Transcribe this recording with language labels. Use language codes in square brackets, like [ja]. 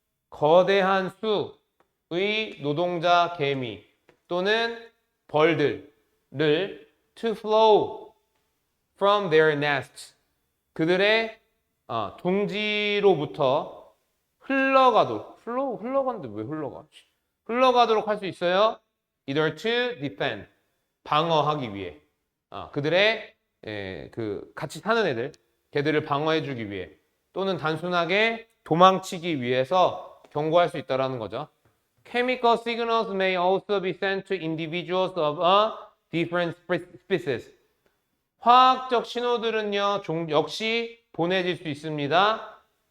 [ko] 거대한 수의 노동자 개미 또는 벌들을 [en] to flow from their nests. [ko] 그들의 둥지로부터 흘러가는데 왜 흘러가? 흘러가도록 할 수 있어요. [en] Either to defend, [ko] 방어하기 위해. 그들의 같이 사는 애들, 걔들을 방어해주기 위해, 또는 단순하게 도망치기 위해서 경고할 수 있다라는 거죠. [en] Chemical signals may also be sent to individuals of a different species. [ko] 화학적 신호들은요, 역시 보내질 수 있습니다.